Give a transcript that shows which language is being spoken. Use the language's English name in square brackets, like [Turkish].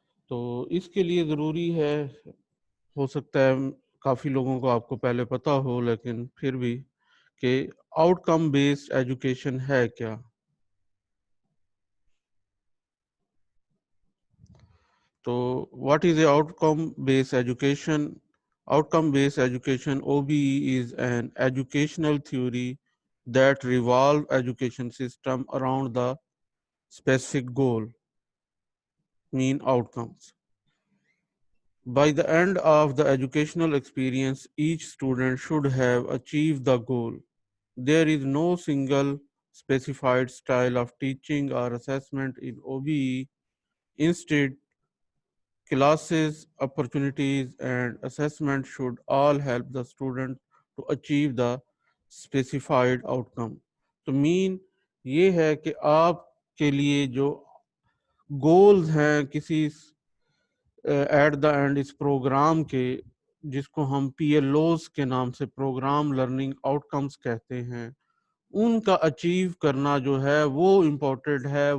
[Urdu] تو اس کے لیے ضروری ہے، ہو سکتا ہے کافی لوگوں کو آپ کو پہلے پتہ ہو، لیکن پھر بھی، کہ آؤٹ کم بیسڈ ایجوکیشن ہے کیا. [English] تو what is a outcome based education? Outcome based education OBE is an educational theory that revolve education system around the specific goal, mean outcomes. By the end of the educational experience, each student should have achieved the goal. There is no single specified style of teaching or assessment in OBE. Instead, classes, opportunities, and assessment should all help the student to achieve the specified outcome. [Urdu] تو مین یہ ہے کہ آپ کے لیے جو goals ہیں کسی at the and اس programme کے، جس کو ہم پی ایل اوز کے نام سے پروگرام لرننگ آؤٹ کمز کہتے ہیں، ان کا اچیو کرنا جو ہے وہ امپورٹنٹ ہے.